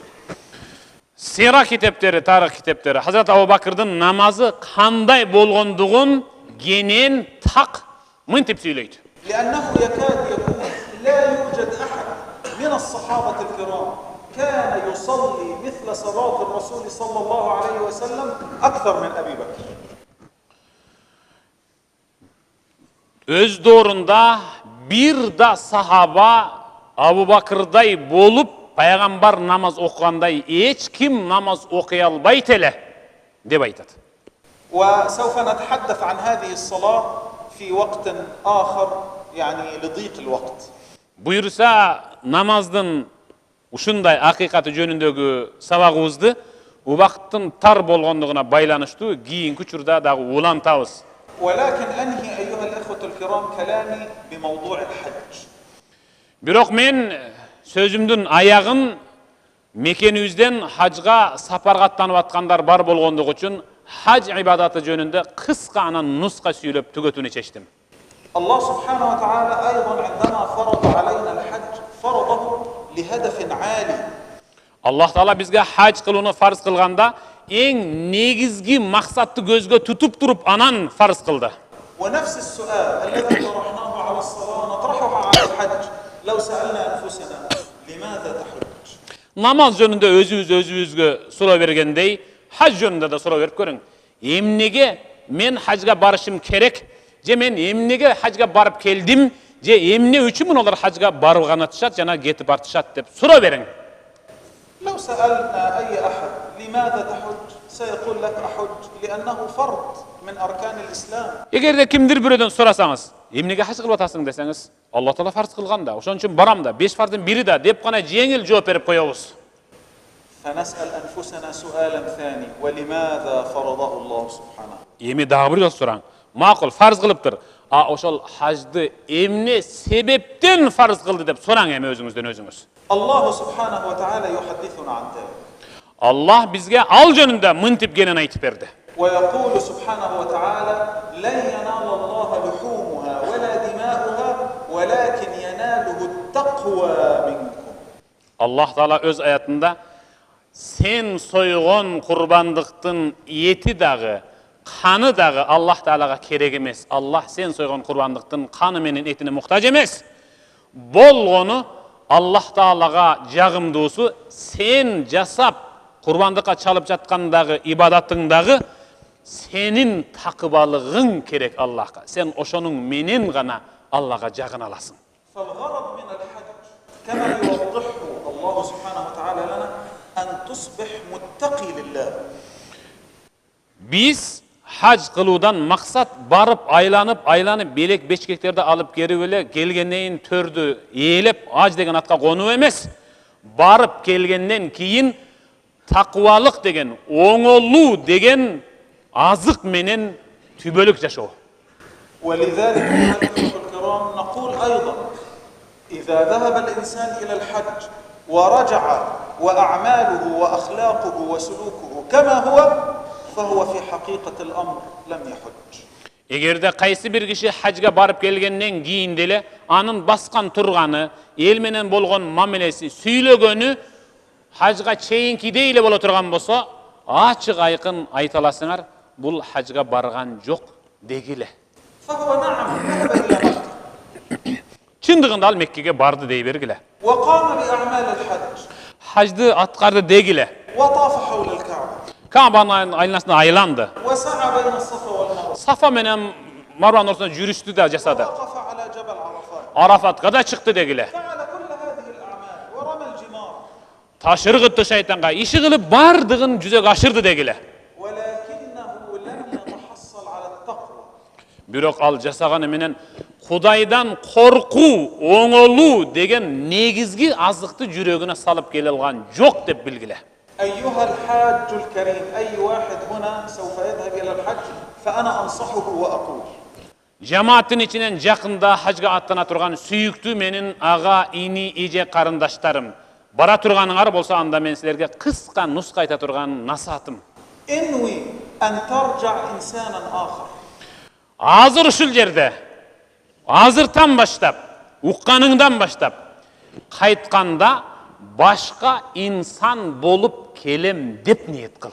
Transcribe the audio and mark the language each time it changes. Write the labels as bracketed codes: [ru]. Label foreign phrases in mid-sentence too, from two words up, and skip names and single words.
[ky] Сира китептери, тарих китептери Хазрат Абу Бакырдын намазы кандай болгондугун кенен так мынтип сүйлөйт. [ar] لأنه يكاد يكون لا يوجد أحد من الصحابة الكرام كان يصلي مثل صلاة الرسول صلى الله عليه وسلم أكثر من أبي بكر. [ky] Өз доорунда бир да сахаба Абу Бакырдай болуп Пайгамбар намаз окугандай эч ким намаз окуй албайт эле деп айтат. [ar] وسوف نتحدث عن هذه الصلاة في وقت آخر يعني لضيق الوقت. [ky] Буйрса намаздын ушундай акыйкаты жөнүндөгү сабагыбызды убакыттын тар болгондугуна байланыштуу кийинки учурда дагы улантабыз. [ar] ولكن أنهي أيها الأخوة الكرام كلامي بموضوع الحج. [ky] Бирок мен сөзүмдүн аягын мекенибизден хажга сапарга аттанып аткандар бар болгондугу үчүн хаж ибадаты жөнүндө кыска анан нуска сүйлөп түгөтүүнү чечтим. [ar] الله سبحانه وتعالى أيضا عندما فرض علينا الحج فرضه لهدف عالي. [ky] Аллах Таала бизге хаж кылууну фарз кылганда эң негизги максатты көзгө тутуп туруп анан фарз кылды. [ar] ونفس السؤال الذي طرحناه على الصلاة نطرحه على الحج. لو سألنا أنفسنا لماذا تحج؟ [ky] Namaz жөнүндө өзүбүзгө суроо бергендей, хаж жөнүндө да суроо берип көрүң. Эмнеге мен хажга барышым керек? Же мен эмнеге хажга барып келдим? Же эмне үчүн алар хажга барып атышат жана кетип артышат деп суроо бериң. [ar] لو سألنا أي أحد لماذا تحج سيقول لك أحج لأنه فرض من أركان الإسلام. [ky] Эгерде кимдир бирөөдөн сурасаңыз, эмнеге хаж кылып атасың десеңиз, Алла Таала фарз кылган да, ошон үчүн барам да, 5 фардын бири да деп гана жеңил жооп берип коебуз. [ar] فنسأل أنفسنا سؤالا ثاني ولماذا فرضه الله سبحانه. [ky] Эми дагы бир сураң. Макул фарз кылыптыр. Ошол хажды эмне себептен фарз кылды деп сураң эми өзүңүздөн өзүңүз. [ar] الله سبحانه وتعالى يحدثنا عن ذلك. [ky] Аллах бизге ал жөнүндө мынтип кенен айтып берди. [ar] ويقول سبحانه وتعالى لن ينال الله لحومها ولا دماؤها ولكن يناله التقوى منكم. [ky] Аллах Таала өз аятында сен сойгон курбандыктын эти дагы, каны дагы Аллах Таалага керек эмес. Аллах сен сойгон курбандыктын каны менен этине муктаж эмес. Болгону Аллах Таалага жагымдуусу сен жасап курбандыкка чалып жаткандагы ибадатыңдагы сенин такыбалыгың керек Аллахка. Сен ошонун менен гана Аллага жагына аласың. [ar] فالغرض من الحج كما يوضحه الله سبحانه وتعالى لنا أن تصبح متقي لله. [ky] Биз хаж кылуудан максат барып айланып белек бечкектерди алып келип эле келгенден төрдү ээлеп аж деген атка конуу эмес. Барып келгенден кийин такыбалык деген, оңолуу деген азык менен түбөлүк жашоо. [ar] ولذلك أيها الأخوة الكرام نقول أيضا إذا ذهب الإنسان إلى الحج ورجع وأعماله وأخلاقه وسلوكه كما هو فهو في حقيقة الأمر لم يحج. [ky] Эгерде кайсы бир киши хажга барып келгенден кийин деле анын баскан турганы, эл менен болгон мамилеси, сүйлөгөнү хажга чейинкидей эле боло турган болсо, ачык айкын айта аласыңар, бул хажга барган жок дегиле. [ar] فهو نعم ذهب إلى مكة. [ky] Чындыгында ал Меккеге барды дей бергиле. [ar] وقام بأعمال الحج. [ky] Хажды аткарды дегиле. [ar] وطاف حول الكعبة. [ky] Кабанын айланасына айланды. [ar] وسعى بين الصفا والمروة. [ky] Сафа менен Марван ортосунда жүрүштү да жасады. [ar] ووقف على جبل عرفات. [ky] Арафатка да чыкты дегиле. [ar] فعل كل هذه الأعمال ورمى الجمار. [ky] Ташыргытты шайтанга, иши кылып бардыгын жүзөгө ашырды дегиле. [ar] ولكنه لم يتحصل على التقوى. [ky] Бирок ал жасаганы менен Кудайдан коркуу, оңолуу деген негизги азыкты жүрөгүнө салып келе алган жок деп билгиле. [ar] أيها الحاج الكريم أي واحد هنا سوف يذهب إلى الحج فأنا أنصحه وأقول [ky] Жамааттын ичинен жакында хажга аттана турган сүйүктүү менин ага, ини, эже карындаштарым, бара турганыңар болсо анда мен силерге кыска нуска айта турган насаатым. [ar] انوي أن ترجع إنسانا آخر. [ky] Азыр ушул жерде, азыртан баштап, укканыңдан баштап, кайтканда башка инсан болуп келем деп ниет кыл.